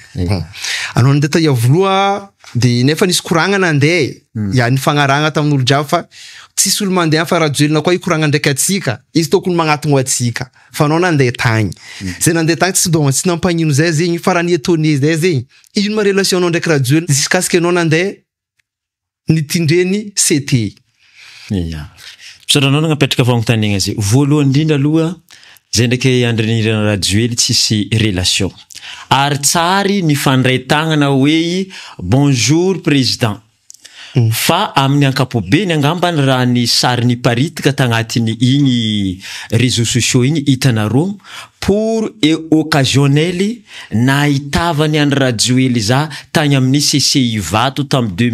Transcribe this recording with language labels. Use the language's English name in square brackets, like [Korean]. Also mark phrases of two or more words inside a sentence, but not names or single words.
[Malagasy] Anao nandeha tahiavoloa de nefa nisy koragna nandeha ya ny fagnaragna tamin'olo jiaby fa tsisy olo mandeha fa Rajoelina koa ikoragna ndraiky atsika izy tokony magnatogno atsika fa anao nandeha tagny zay nandeha tagny tsy nampagnino zay zegny farany étonné zay zegny ino ma relation anao ndraiky Rajoelina [French] jusqu'à ce que [Malagasy] anao nandeha nitindreny CT. Misaotra anao nagnapetraka fagnontaniagna zay voalohany indrindra aloha zay ndraiky Andry Nirina Rajoely tsisy relation ary tsary nifandray tagnana hoe [French] bonjour président [Malagasy] fa amin'ny ankapobeny angambany raha ny sary niparitika tagnatin'ny igny [French] réseaux sociaux [Malagasy] igny hitanareo [French] pour occasionnel [Malagasy] nahitavany Andry Rajoely za tagny amin'ny CCI Vato tamy